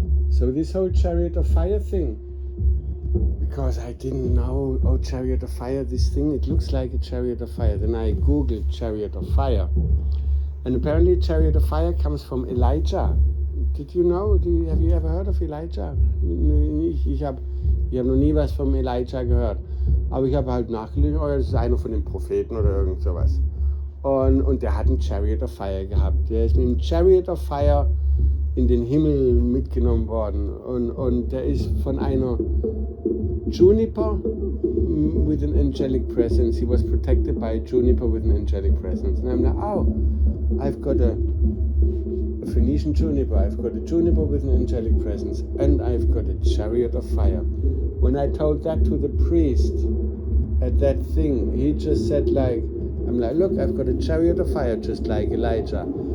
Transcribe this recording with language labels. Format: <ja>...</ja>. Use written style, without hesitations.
<en>So this whole chariot of fire thing, because I didn't know, oh, chariot of fire, this thing, it looks like a chariot of fire. Then I googled chariot of fire. And apparently chariot of fire comes from Elijah. Did you know? Have you ever heard of Elijah?</en> <de>Ich hab noch nie was vom Elijah gehört. Aber ich habe halt nachgelesen, oh, das ist einer von den Propheten oder irgend sowas. Und der hat einen Chariot of Fire gehabt. Der ist mit dem Chariot of Fire in den Himmel mitgenommen worden. Und der ist von einer</de> <en>juniper with an angelic presence. He was protected by a juniper with an angelic presence. And I'm like, oh, I've got a Phoenician juniper, I've got a juniper with an angelic presence, and I've got a chariot of fire. When I told that to the priest at that thing, he just said like, I'm like, look, I've got a chariot of fire just like Elijah.</en>